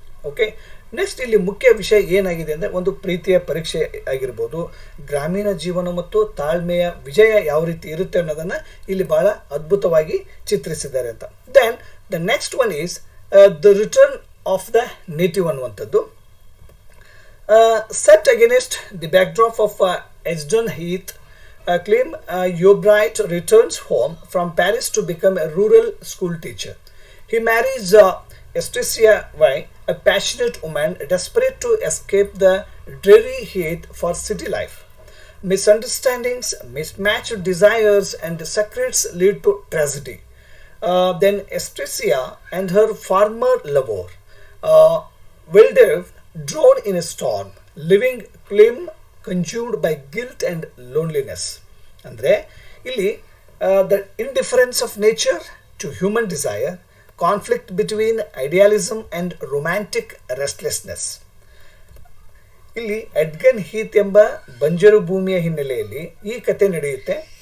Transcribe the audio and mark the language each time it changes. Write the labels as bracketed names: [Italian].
[Kannada] Okay, next ಇಲ್ಲಿ ಮುಖ್ಯ ವಿಷಯ ಏನಾಗಿದೆ ಅಂದರೆ ಒಂದು ಪ್ರೀತಿಯ ಪರೀಕ್ಷೆ ಆಗಿರ್ಬೋದು, ಗ್ರಾಮೀಣ ಜೀವನ ಮತ್ತು ತಾಳ್ಮೆಯ ವಿಜಯ ಯಾವ ರೀತಿ ಇರುತ್ತೆ ಅನ್ನೋದನ್ನು ಇಲ್ಲಿ ಭಾಳ ಅದ್ಭುತವಾಗಿ ಚಿತ್ರಿಸಿದ್ದಾರೆ ಅಂತ. [English] then the next one is the return of the native [Kannada] ಅನ್ನುವಂಥದ್ದು. [English] Set against the backdrop of Esdon Heath, Clem Yeobright returns home from Paris to become a rural school teacher. He marries Estesia Vai, a passionate woman desperate to escape the dreary Heath for city life. Misunderstandings, mismatched desires, and secrets lead to tragedy. Then Estesia and her farmer lover, Wildev, drawn in a storm, living Clem consumed by guilt and loneliness. [Kannada] ಅಂದರೆ ಇಲ್ಲಿ [English] The indifference of nature to human desire, conflict between ಐಡಿಯಾಲಿಸಮ್ and romantic restlessness. [Kannada] ಇಲ್ಲಿ ಎಡ್ಗನ್ Heath ಎಂಬ ಬಂಜರು ಭೂಮಿಯ ಹಿನ್ನೆಲೆಯಲ್ಲಿ ಈ ಕತೆ ನಡೆಯುತ್ತೆ.